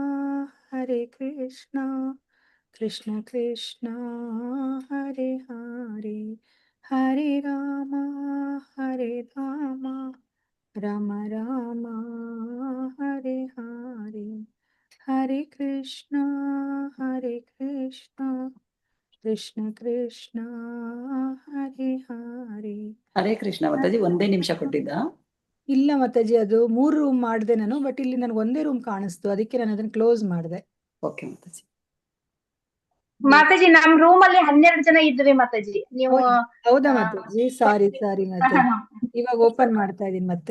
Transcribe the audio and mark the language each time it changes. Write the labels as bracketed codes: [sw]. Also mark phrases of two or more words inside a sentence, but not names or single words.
[sa] ಕೃಷ್ಣ ಕೃಷ್ಣ ಹರೇ ಹರೇ ಹರೇ ರಾಮ ರಾಮ ರಾಮ ಹರೇ ಹರೇ ಹರೇ ಕೃಷ್ಣ ಕೃಷ್ಣ ಕೃಷ್ಣ ಹರೇ ಹರೇ. [kn] ಹರೇ ಕೃಷ್ಣ ಮಾತಾಜಿ, ಒಂದೇ ನಿಮಿಷ ಕೊಟ್ಟಿದ್ದ? ಇಲ್ಲ ಮಾತಾಜಿ, ಅದು 3 ರೂಮ್ ಮಾಡಿದೆ ನಾನು, ಬಟ್ ಇಲ್ಲಿ ನನಗೆ ಒಂದೇ ರೂಮ್ ಕಾಣಿಸ್ತು, ಅದಕ್ಕೆ ನಾನು ಅದನ್ನ ಕ್ಲೋಸ್ ಮಾಡಿದೆ. ಓಕೆ ಮಾತಾಜಿ. ಮಾತಾಜಿ ನಮ್ ರೂಮ್ ಅಲ್ಲಿ 12 ಜನ ಇದ್ರಿ ಮಾತಾಜಿ. ನೀವು ಹೌದಾ ಮಾತಾಜಿ? ಸಾರಿ ಮಾತಾಜಿ, ಇವಾಗ ಓಪನ್ ಮಾಡ್ತಾ ಇದೀನಿ ಮತ್ತೆ.